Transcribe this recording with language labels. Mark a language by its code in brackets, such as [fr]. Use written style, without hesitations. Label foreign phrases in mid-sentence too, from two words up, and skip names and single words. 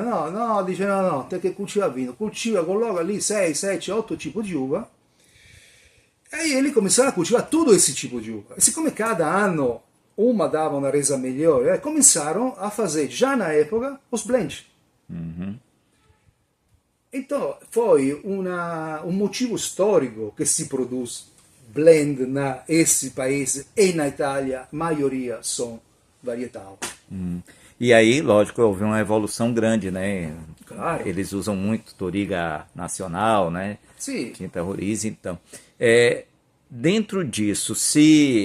[pt] Não, dice, não, tem que cultivar vinho. Cultiva, coloca ali 6, 7, 8 tipos de uva. Aí eles começaram a cultivar todo esse tipo de uva. E siccome cada ano uma dava uma resa melhor, começaram a fazer, já na época, os blends. Então, foi um motivo [it] storico che si [pt] produz blend nesse paese e na Itália, a maioria são varietal. E aí, lógico, houve uma evolução grande, né? Claro. Eles usam muito Toriga Nacional, né? Sim. Quinta Roriz, então. Dentro disso, se...